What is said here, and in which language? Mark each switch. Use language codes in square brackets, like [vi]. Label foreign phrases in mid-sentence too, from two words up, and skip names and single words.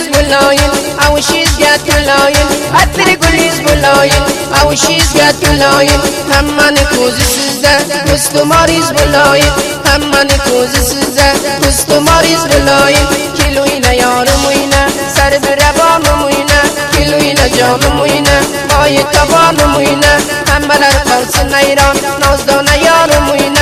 [en] lying, how she's got you lying. [uz] Atri gulis [en] lying, how she's got you lying. [uz] Hammani ko'zi sizda, ko'ztumoringiz lying. Hammani ko'zi sizda, ko'ztumoringiz lying. Keluyna yorim uyna, sarbirabonim uyna. Keluyna jonim uyna, moyi tobonim uyna. Hammalar qolsin ayron, nozdona yorim uyna.